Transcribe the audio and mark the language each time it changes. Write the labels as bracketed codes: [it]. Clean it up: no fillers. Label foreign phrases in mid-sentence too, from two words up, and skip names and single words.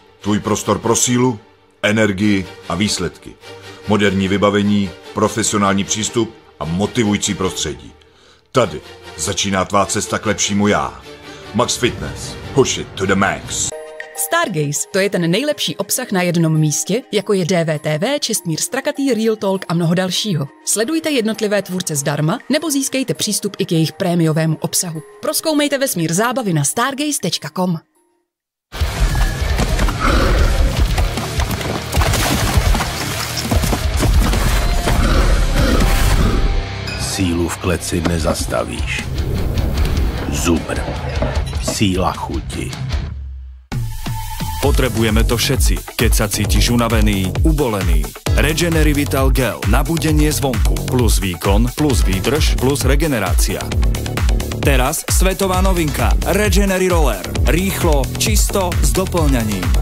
[cs] Tvůj prostor pro sílu, energii a výsledky. Moderní vybavení, profesionální přístup a motivující prostředí. Tady začíná tvá cesta k lepšímu já. [en] Max Fitness. Push it to the max. [cs] Stargaze, to je ten nejlepší obsah na jednom místě, jako je DVTV, Čestmír Strakatý, Real Talk a mnoho dalšího. Sledujte jednotlivé tvůrce zdarma, nebo získejte přístup i k jejich prémiovému obsahu. Prozkoumejte vesmír zábavy na stargaze.com. Sílu v kleci nezastavíš. Zubr. Síla chuti. [sk] Potrebujeme to všetci, keď sa cítiš unavený, ubolený. Regenery Vital Gel na budenie zvonku. Plus výkon, plus výdrž, plus regenerácia. Teraz svetová novinka Regenery Roller. Rýchlo, čisto, s doplňaním.